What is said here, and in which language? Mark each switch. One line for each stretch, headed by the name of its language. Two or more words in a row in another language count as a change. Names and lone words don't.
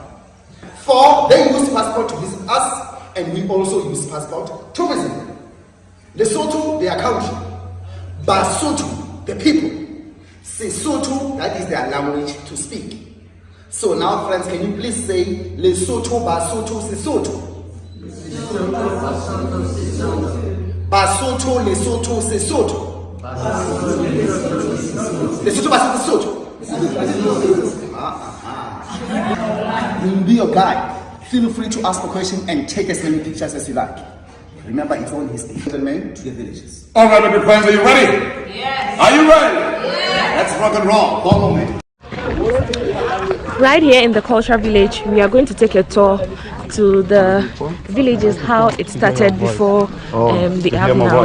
English: For they use passport to visit us, and we also use passport to visit them. Lesotho, their country. Basotho, the people. Sesotho, that is their language to speak. So now, friends, can you please say Lesotho, Basotho, Sesotho? Basotho, Lesotho, Sesotho. Lesotho, Basotho, Sesotho. We'll be your guide. Feel free to ask a question and take as many pictures as you like. Remember, it's all history. The men to the villages. All right, my friends, are you ready? Yes. Are you ready? Yes. Let's rock and roll. Follow me. Right here in the cultural village, we are going to take a tour to the villages, how it started before the app now.